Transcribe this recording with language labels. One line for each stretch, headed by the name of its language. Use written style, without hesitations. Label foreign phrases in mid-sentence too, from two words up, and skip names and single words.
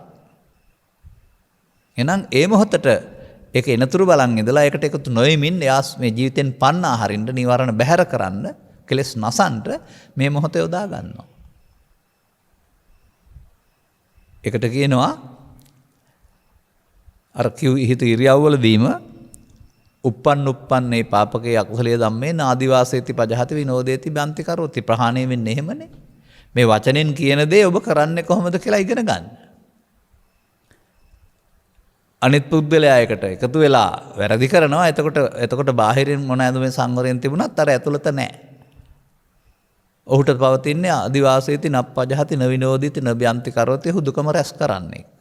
Sinhala: එහෙනම් ඒ මොහොතට ඒක එනතුරු බලන් ඉඳලා ඒකට එකතු නොෙමින් එයාස් මේ ජීවිතෙන් පන්නා හරින්න නිවරණ බැහැර කරන්න කෙලස් නසන්න මේ මොහොතේ යොදා ගන්නවා. ඒකට කියනවා අර හිත ඉරියව්වලදීම
Pali: uppannuppanne පාපකේ අකුසලයේ ධම්මේ නාදිවාසේති පජහති විනෝදේති බන්ති කරෝති
Sinhala: ප්‍රහාණය වෙන්නේ එහෙමනේ. මේ වචනෙන් කියන දේ ඔබ කරන්නේ කොහොමද කියලා ඉගෙන ගන්න. අනිත් පුද්ගලයා එකට එකතු වෙලා වැරදි කරනවා. එතකොට බාහිරින් මොනවාද මේ සංවරයෙන් තිබුණත් අර ඇතුළත නැහැ. ඔහුට පවතින්නේ
Pali: ආදිවාසීති නප්පජහති නවිනෝදිති නබ්‍යන්ති කරෝති
Sinhala: හුදුකම රැස් කරන්නේ.